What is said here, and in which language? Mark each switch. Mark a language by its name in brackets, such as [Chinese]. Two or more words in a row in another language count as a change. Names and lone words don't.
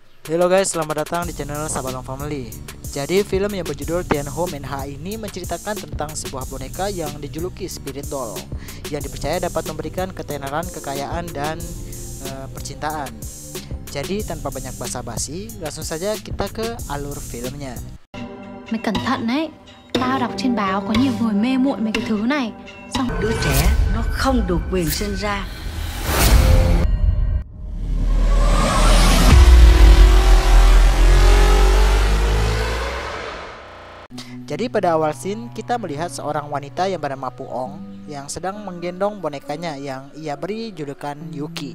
[Indonesian] Halo guys, selamat datang di channel Sabalong Family. Jadi film yang berjudul Tianho Menha ini menceritakan tentang sebuah boneka yang dijuluki Spirit Doll yang dipercaya dapat memberikan ketenaran, kekayaan, dan percintaan. Jadi tanpa banyak basa-basi, langsung saja kita ke alur filmnya. [Vietnamese] Mày cẩn thận đấy, tao đọc trên báo có nhiều người mê muội mấy cái thứ này. Xong đứa trẻ nó không được quyền sinh ra. [Indonesian] Jadi pada awal scene kita melihat seorang wanita yang bernama Puong yang sedang menggendong bonekanya yang ia beri julukan Yuki.